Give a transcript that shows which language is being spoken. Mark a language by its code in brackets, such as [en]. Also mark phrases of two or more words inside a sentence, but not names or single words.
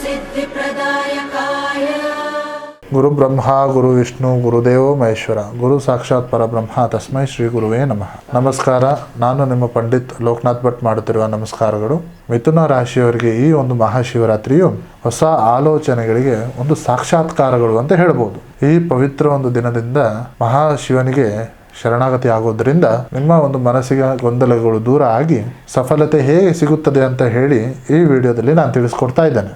[sa] सिद्धिप्रदायकाय गुरु ब्रह्मा गुरु विष्णु गुरुदेवो महेश्वर गुरु साक्षाತ್ ಪರಬ್ರಹ್ಮ ತಸ್ಮೈ ಶ್ರೀ ಗುರುವೇ ನಮಃ. [kn] ನಮಸ್ಕಾರ. ನಾನು ನಿಮ್ಮ ಪಂಡಿತ್ ಲೋಕನಾಥ್ ಭಟ್ ಮಾಡುತ್ತಿರುವ ನಮಸ್ಕಾರಗಳು. ಮಿಥುನ ರಾಶಿಯವರಿಗೆ ಈ ಒಂದು ಮಹಾಶಿವರಾತ್ರಿಯು ಹೊಸ ಆಲೋಚನೆಗಳಿಗೆ ಒಂದು ಸಾಕ್ಷಾತ್ಕಾರಗಳು ಅಂತ ಹೇಳ್ಬೋದು. ಈ ಪವಿತ್ರ ಒಂದು ದಿನದಿಂದ ಮಹಾಶಿವನಿಗೆ ಶರಣಾಗತಿ ಆಗೋದ್ರಿಂದ ನಿಮ್ಮ ಒಂದು ಮನಸ್ಸಿಗೆ ಗೊಂದಲಗಳು ದೂರ ಆಗಿ ಸಫಲತೆ ಹೇಗೆ ಸಿಗುತ್ತದೆ ಅಂತ ಹೇಳಿ ಈ ವಿಡಿಯೋದಲ್ಲಿ ನಾನು ತಿಳಿಸ್ಕೊಡ್ತಾ ಇದ್ದೇನೆ.